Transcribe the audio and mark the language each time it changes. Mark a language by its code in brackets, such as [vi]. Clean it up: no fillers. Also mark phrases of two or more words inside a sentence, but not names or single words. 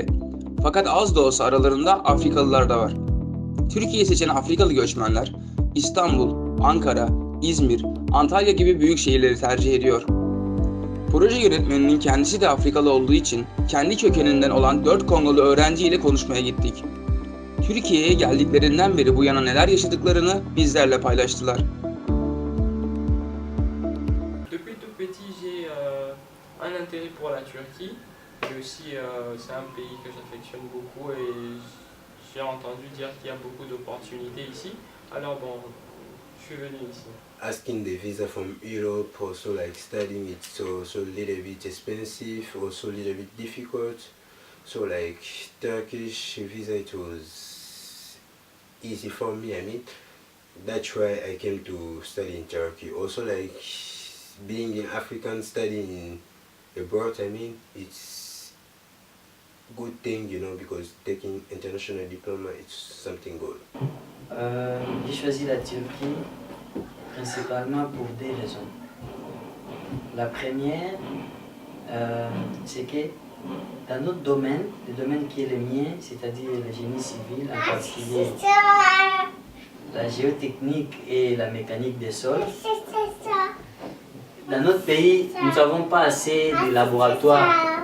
[tr] Fakat az da olsa aralarında Afrikalılar da var. Türkiye'yi seçen Afrikalı göçmenler İstanbul, Ankara, İzmir, Antalya gibi büyük şehirleri tercih ediyor. Proje yönetmeninin kendisi de Afrikalı olduğu için kendi kökeninden olan 4 Kongolu öğrenci ile konuşmaya gittik. Türkiye'ye geldiklerinden beri bu yana neler yaşadıklarını bizlerle paylaştılar. [fr] Depuis tout petit, j'ai un intérêt pour la Turquie. Et aussi, c'est un pays que j'affectionne beaucoup et j'ai entendu dire qu'il y a beaucoup d'opportunités ici. Alors bon, je suis venu ici. [en] Asking the visa from Europe, also like studying, it's also a little bit expensive, also a little bit difficult. So like Turkish visa, it was easy for me. I mean, that's why I came to study in Turkey. Also like being an African studying abroad, I mean, it's good thing, you know, because taking international diploma, it's something good. [fr] J'ai choisi la Turquie principalement pour deux raisons. La première, c'est que dans notre domaine, le domaine qui est le mien, c'est-à-dire le génie civil, en particulier la géotechnique et la mécanique des sols, dans notre pays, nous n'avons pas assez de laboratoires.